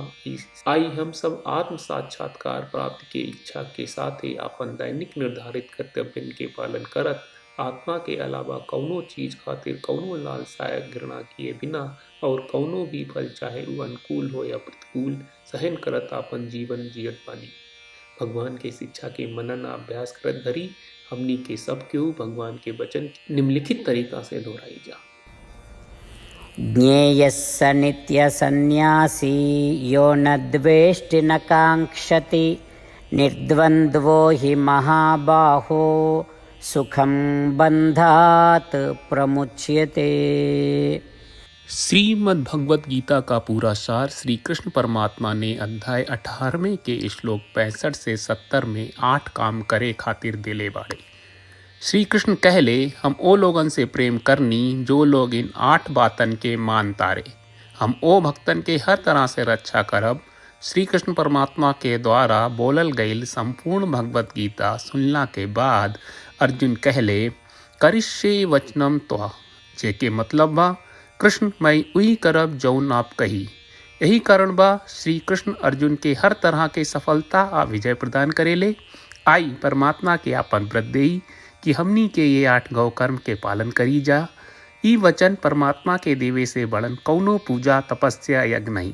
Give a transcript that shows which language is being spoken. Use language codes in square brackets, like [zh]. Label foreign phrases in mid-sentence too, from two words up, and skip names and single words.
[bho] आई हम सब आत्म साक्षात्कार प्राप्ति के इच्छा के साथ ही आपन दैनिक निर्धारित कर्तव्य के पालन करत आत्मा के अलावा कौनो चीज खातिर कौनो लालसा घृणा किए बिना और कौनो भी फल चाहे वो अनुकूल हो या प्रतिकूल सहन करत आपन जीवन जियत बानी। भगवान के शिक्षा के मनन अभ्यास करत धरी हमनी के सब केहू भगवान के वचन निम्नलिखित तरीका से दोहराई जा। [sa] ज्ञेयः स नित्य सन्न्यासी यो न द्वेष्टि न काङ्क्षति निर्द्वन्द्वो हि महाबाहो सुखं बन्धात् प्रमुच्यते। [bho] श्रीमद् भगवत गीता का पूरा सार श्री कृष्ण परमात्मा ने अध्याय 18वें के श्लोक 65 से 70 में 8 काम करे खातिर दिले बाड़े। श्री कृष्ण कहले हम ओ लोगन से प्रेम करनी जो लोग इन 8 बातन के मान तारे। हम ओ भक्तन के हर तरह से रक्षा करब। श्री कृष्ण परमात्मा के द्वारा बोलल गईल संपूर्ण भगवत गीता सुनला के बाद अर्जुन कहले [sa] करिष्ये वचनम त्वा, [bho] जेके मतलब बा कृष्ण मैं उही करब जौन आप कही। यही कारण बा श्री कृष्ण अर्जुन के हर तरह के सफलता आ विजय प्रदान करेले। आई परमात्मा के आपन व्रत देई कि हमनी के ये 8 गौ कर्म के पालन करी जा। ई वचन परमात्मा के देवे से बड़न कौनो पूजा तपस्या यज्ञ नहीं।